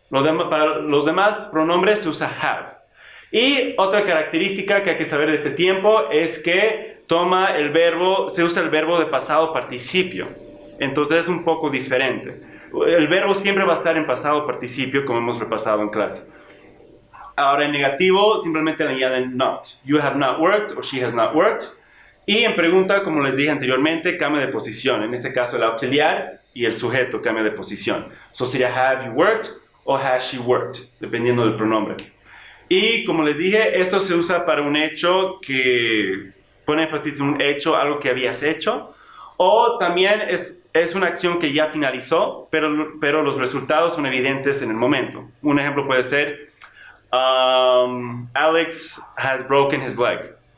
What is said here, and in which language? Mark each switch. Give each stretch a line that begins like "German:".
Spanish: Para los demás pronombres se usa have. Y otra característica que hay que saber de este tiempo es que se usa el verbo de pasado participio. Entonces es un poco diferente. El verbo siempre va a estar en pasado participio, como hemos repasado en clase. Ahora en negativo simplemente le añaden not.
English: You have not worked o she has not worked.
Spanish: Y en pregunta, como les dije anteriormente, cambia de posición. En este caso el auxiliar y el sujeto cambia de posición.
English: So
Spanish: sería
English: have you worked o has she worked,
Spanish: dependiendo del pronombre. Y como les dije, esto se usa para un hecho que pone énfasis en un hecho, algo que habías hecho, o también es una acción que ya finalizó, pero los resultados son evidentes en el momento. Un ejemplo puede ser,
English: Alex has broken his leg.